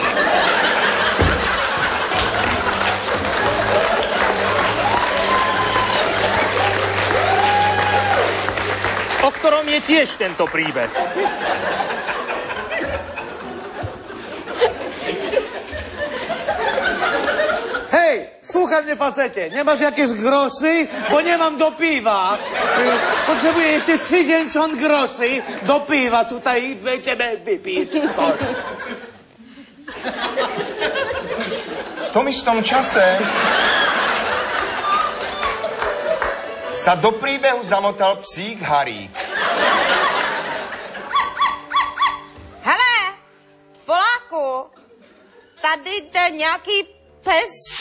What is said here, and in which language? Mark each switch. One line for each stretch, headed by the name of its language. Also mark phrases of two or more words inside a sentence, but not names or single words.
Slovak: O ktorom je tiež tento príbeh.
Polish: Hej, słuchaj mnie, facecie, nie masz jakieś groszy, bo nie mam do piwa. Potrzebuję jeszcze 30 groszy do piwa, tutaj będziemy wypić.
Slovak: V tom istom čase sa do príbehu zamotal psík Harík.
Czech: Hele, Poláku, tady jde nějaký pes.